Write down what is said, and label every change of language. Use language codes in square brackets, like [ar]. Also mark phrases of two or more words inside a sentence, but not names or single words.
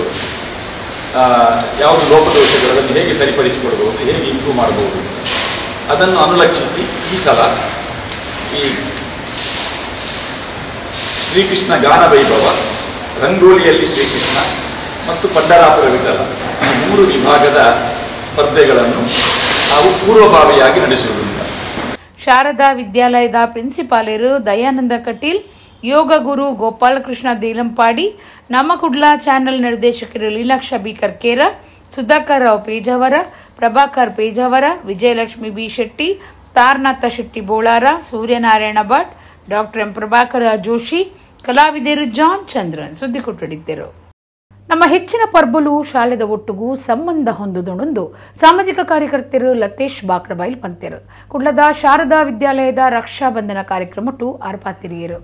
[kn] ಯಾವುದು ಲೋಪದೋಷಗಳು, ಅದನ್ನು ಹೇಗೆ ಸರಿಪಡಿಸಿಕೊಡ್ಬೋದು, ಹೇಗೆ ಇಂಪ್ರೂವ್ ಮಾಡಬಹುದು, ಅದನ್ನು ಅನುಲಕ್ಷಿಸಿ ಈ ಸಲ ಈ ಶ್ರೀಕೃಷ್ಣ ಗಾನ ವೈಭವ, ರಂಗೋಲಿಯಲ್ಲಿ ಶ್ರೀಕೃಷ್ಣ ಮತ್ತು ಪಂಡರಾಪುರ ವಿಠಲ ಈ 3 ವಿಭಾಗದ ಸ್ಪರ್ಧೆಗಳನ್ನು ನಾವು ಪೂರ್ವಭಾವಿಯಾಗಿ ನಡೆಸುವುದಿಲ್ಲ. ಶಾರದಾ ವಿದ್ಯಾಲಯದ ಪ್ರಿನ್ಸಿಪಾಲರು ದಯಾನಂದ ಕಟೀಲ್, ಯೋಗ ಗುರು ಗೋಪಾಲಕೃಷ್ಣ ದೇಲಂಪಾಡಿ, ನಮ್ಮ ಕುಡ್ಲ ಚಾನೆಲ್ ನಿರ್ದೇಶಕರು ಲೀಲಾಕ್ಷ ಬಿ ಕರ್ಕೇರ, ಸುಧಾಕರ್ ರಾವ್ ಪೇಜಾವರ, ಪ್ರಭಾಕರ್ ಪೇಜಾವರ, ವಿಜಯಲಕ್ಷ್ಮಿ ಬಿ ಶೆಟ್ಟಿ, ತಾರನಾಥ ಶೆಟ್ಟಿ ಬೋಳಾರ, ಸೂರ್ಯನಾರಾಯಣ ಭಟ್, ಡಾಕ್ಟರ್ ಎಂ ಪ್ರಭಾಕರ ಜೋಶಿ, ಕಲಾವಿದರು ಜಾನ್ ಚಂದ್ರನ್ ಸುದ್ದಿ ಕೊಟ್ಟಿದ್ದರು. [tcy] ನಮ್ಮ ಹೆಚ್ಚಿನ ಪರ್ಬಲು ಶಾಲೆದ ಒಟ್ಟಿಗೂ ಸಂಬಂಧ ಹೊಂದುದುಣೊಂದು ಸಾಮಾಜಿಕ ಕಾರ್ಯಕರ್ತರು ಲತೇಶ್ ಬಾಕ್ರಬೈಲ್ ಪಂತೆರು ಕುಡ್ಲದ ಶಾರದಾ ವಿದ್ಯಾಲಯದ ರಕ್ಷಾ ಬಂಧನ ಕಾರ್ಯಕ್ರಮಟ್ಟು ಆರ್ಪಾತಿರಿಯರು.